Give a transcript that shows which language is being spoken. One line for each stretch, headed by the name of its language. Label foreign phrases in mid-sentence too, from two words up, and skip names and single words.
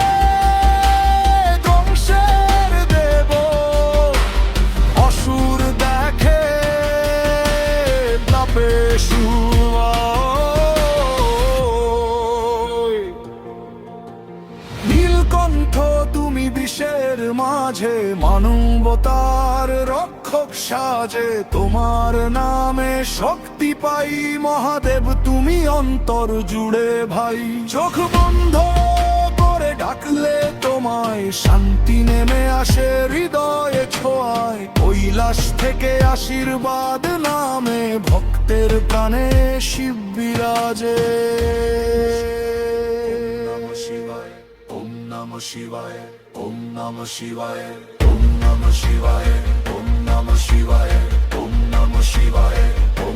Bangla: ধ্বংসের দেব, অসুর দেখে তাপে নীলকণ্ঠ তুমি বিষের মাঝে, মানবতার রক্ষক সাজে, তোমার নামে শক্তি পাই মহাদেব, তুমি অন্তর জুড়ে ভাই। চোখ বন্ধ করে ডাকলে তোমায়, শান্তি নেমে আসে হৃদয়ে ছোঁয়ায়, কৈলাস থেকে আশীর্বাদ নামে, ভক্তের প্রাণে শিব বিরাজে।
Sanskrit: নমঃ শিবায়। ওম নমঃ শিবায়। ওম নমঃ শিবায়। ওম নমঃ শিবায়। ওম নমঃ শিবায়। ওম নমঃ শিবায়।